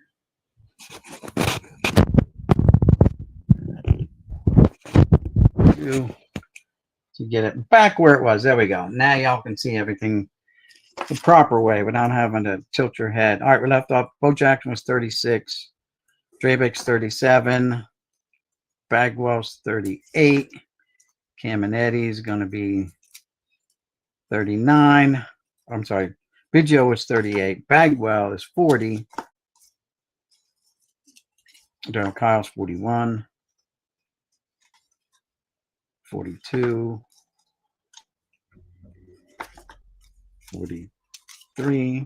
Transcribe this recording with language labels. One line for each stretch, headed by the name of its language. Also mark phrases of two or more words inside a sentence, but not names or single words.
English: To get it back where it was. There we go. Now y'all can see everything the proper way without having to tilt your head. All right, we left off. Bo Jackson was 36. Drabek's 37. Bagwell's 38. Caminetti is going to be 39. I'm sorry. Biggio was 38. Bagwell is 40. Darryl Kyle's 41. 42, 43.